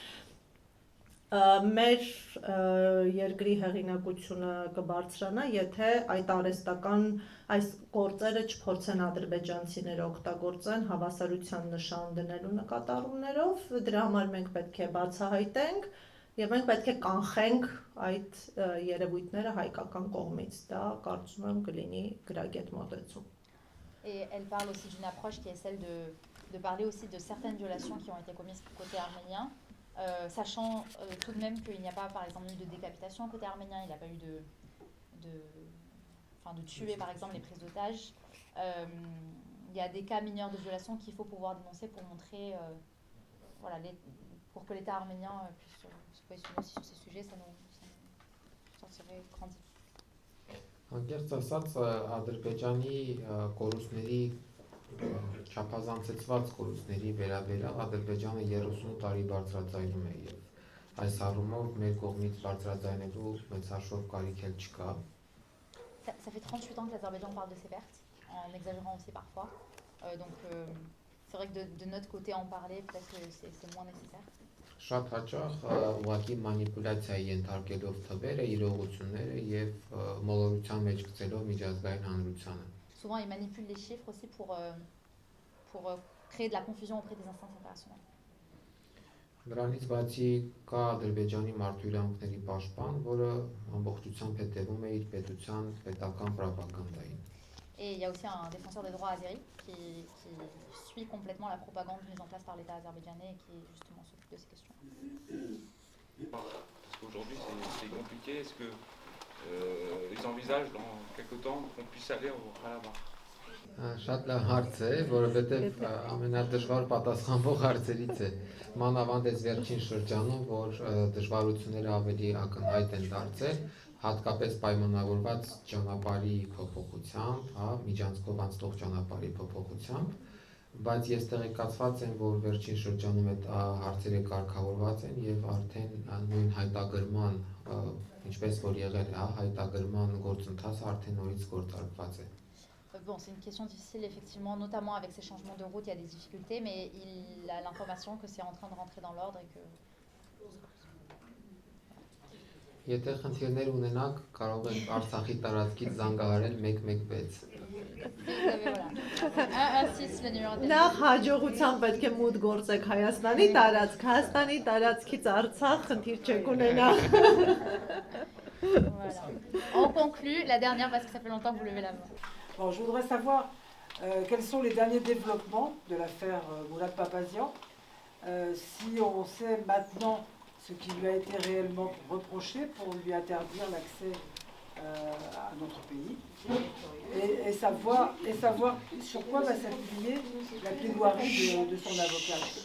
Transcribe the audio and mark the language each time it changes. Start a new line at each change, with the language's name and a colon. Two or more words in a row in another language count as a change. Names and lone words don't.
Armenian: մեր երկրի հեղինակությունը կբարձրանա, եթե այդ արհեստական այս գործերը չփորձեն ադրբեջանցիները օգտագործեն հավասարության նշան դնելու նկատառումներով, դրա համար մենք պետք է բացահայտենք եւ մենք պետք է կանխենք այդ երևույթները հայկական կողմից, դա կարծում եմ կլինի գրագետ մոտեցում։
French: Et elle parle aussi d'une approche qui est celle de parler aussi de certaines violations qui ont été commises côté arménien. Sachant tout de même qu'il n'y a pas, par exemple, eu de décapitation côté arménien, il n'y a pas eu de tuer, par exemple, les prises d'otages. Il y a des cas mineurs de violation qu'il faut pouvoir dénoncer pour montrer, voilà, pour que l'État arménien puisse se positionner aussi sur ces sujets, ça nous sortirait grandi.
Armenian: Անկեղծ ասած, Ադրբեջանի կորուստների չափազանցեցված կորուստների վերաբերյալ Ադրբեջանը 30 տարի բարձրաձայնում է եւ այս առումով մեր կողմից բարձրաձայնելու մեծաշով կարիք էլ չկա։
French: Ça fait 38 ans que l'Azerbaïdjan parle de ses pertes, en exagérant aussi parfois. Donc c'est vrai que de notre côté en parler, peut-être que c'est moins nécessaire.
Armenian: Շատ հաճախ ուղղակի մանիպուլյացիայի ենթարկելով թվերը, իրողությունները եւ մոլորության մեջ գցելով միջազգային հանրությանը։
French: Souvent, ils manipulent les chiffres aussi pour créer de la confusion auprès des instances internationales.
Armenian: Դրանից բացի կա Ադրբեջանի մարդու իրավունքների պաշտպան, որը ամբողջությամբ հետևում է իր պետության պետական պրոպագանդային։
French: Et il y a aussi un défenseur des droits azéri qui suit complètement la propagande mise en place par l'État azerbaïdjanais et qui justement s'occupe de ces questions. Parce qu'aujourd'hui c'est compliqué, est-ce que ils envisagent dans quelque temps qu'on puisse aller au Karabakh?
Armenian: Շատ լավ հարց է, որովհետև ամենադժվար պատասխանվող հարցերից է։ Մանավանդ այս վերջին շրջանում, որ դժվարությունները ավելի ակնհայտ են դարձել, հատկապես պայմանավորված ճանապարհի փոփոխությամբ, հա, միջանցքով անցնող ճանապարհի փոփոխությամբ, բայց ես տեղեկացված եմ, որ վերջին շրջանում այդ հարցերը կարգավորված են եւ արդեն նույն հայտագրման, ինչպես որ եղել է, հայտագրման գործընթացը արդեն նորից գործարկված է։
French: Bon, c'est une question difficile, effectivement, notamment avec ces changements de route, il y a des difficultés, mais il a l'information que c'est en train de rentrer dans l'ordre et que...
Armenian: Եթե խնդիրներ ունենաք, կարող եք Արցախի տարածքից զանգահարել 116։ Նախ հաջողությամբ պետք է մուտք գործեք Հայաստանի տարածք, Հայաստանի տարածքից Արցախ խնդիր չեք ունենա։
French: Voilà. On conclut, la dernière parce que ça fait longtemps que vous levez la main. Bon, je voudrais savoir quels sont les derniers développements de l'affaire Mourad Papazian, si on sait maintenant ce qui lui a été réellement reproché pour lui interdire l'accès à notre pays, et savoir sur quoi va s'appuyer la plaidoirie de son avocat.